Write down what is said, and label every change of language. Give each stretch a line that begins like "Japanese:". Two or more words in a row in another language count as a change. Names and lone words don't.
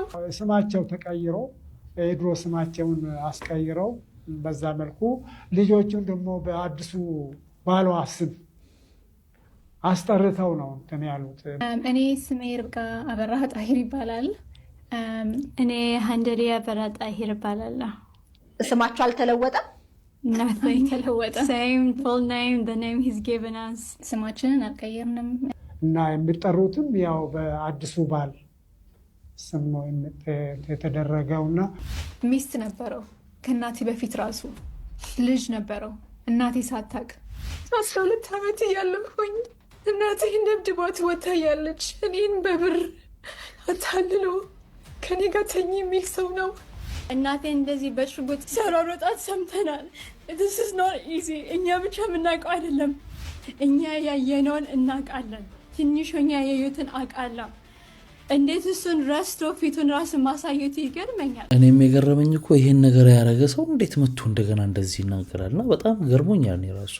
Amharic: ስማቸው ተቀይሮ የድሮ ስማቸውን አስቀይረው በዛ መልኩ ልጆቹን ደግሞ በአዲሱ ባሏ ስም አስጠርተው ነው እንትን ያሉት። እኔ ስሜ ርብቃ አበራ ጣሂር ይባላል። እኔ ሀንደሪ አበራ ጣሂር ይባላል። ስማቸው አልተለወጠም?
English: Nothing ተለወጠ። Same full name, the name he's given us.
Amharic: ስማችንን አልቀየርንም እና የሚጠሩትም ያው በአዲሱ ባል ስም ነው የተደረገውና ሚስት ነበረው ከእናቴ በፊት ራሱ ልጅ ነበረው እናቴ ሳታቅ 12 ዓመት እያለሁኝ እናቴ ደብድባት ወታ ያለች እኔን በብር አታልሎ ከኔ ጋር ተኝ የሚል ሰው ነው። እናቴ እንደዚህ በሽጉጥ ሲያሯሯጣት ሰምተናል።
English: This is not easy.
Amharic: እኛ ብቻ የምናውቀው አይደለም፣ እኛ ያየነውን እናውቃለን። ትንሾኛ ያዩትን አውቃለሁ። እንዴት እሱን ረስቶ ፊቱን ራስ ማሳየት ይገርመኛል። እኔም የገረመኝ እኮ ይሄን ነገር ያደረገ ሰው እንዴት መጥቶ እንደገና እንደዚህ ይናገራልና በጣም ገርሞኛል። እኔ ራሱ